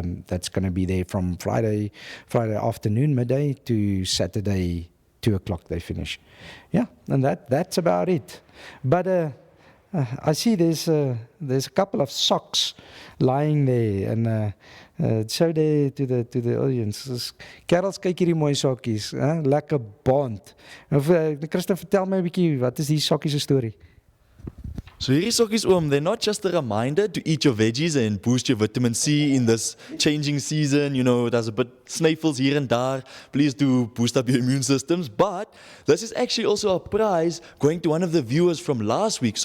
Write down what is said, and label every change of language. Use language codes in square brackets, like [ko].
[en] That's going to be there from Friday afternoon midday to Saturday 2:00 they finish. Yeah, and that's about it. But I see there's a couple of socks lying there, and show there to the audience. [af] Kerels, kyk hierdie mooi sokkies, lekker bond. Christa, vertel my 'n bietjie, wat is die sokkies se storie? So hierdie sokkies, [en] they're not just a reminder to eat your veggies and boost your vitamin C in this changing season. You know, there's a bit sniffles here and there. Please do boost up your immune systems. But this is actually also a prize going to one of the viewers from last week.